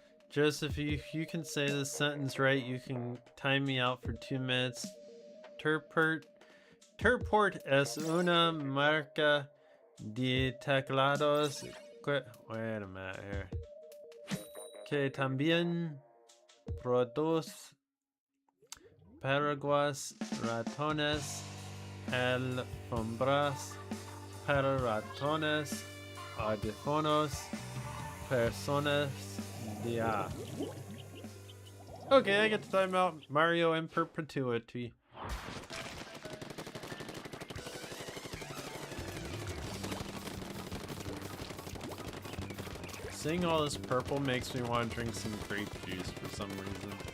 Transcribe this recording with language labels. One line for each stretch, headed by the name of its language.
English: Joseph, if you can say this sentence right, you can time me out for 2 minutes.
Spanish: Turport es una marca de teclados.
English: Wait a minute here.
Spanish: Que también produce paraguas, ratones, alfombras para ratones, audífonos, personas.
English: Yeah. Okay, I get to time out Mario in perpetuity. Seeing all this purple makes me want to drink some grape juice for some reason.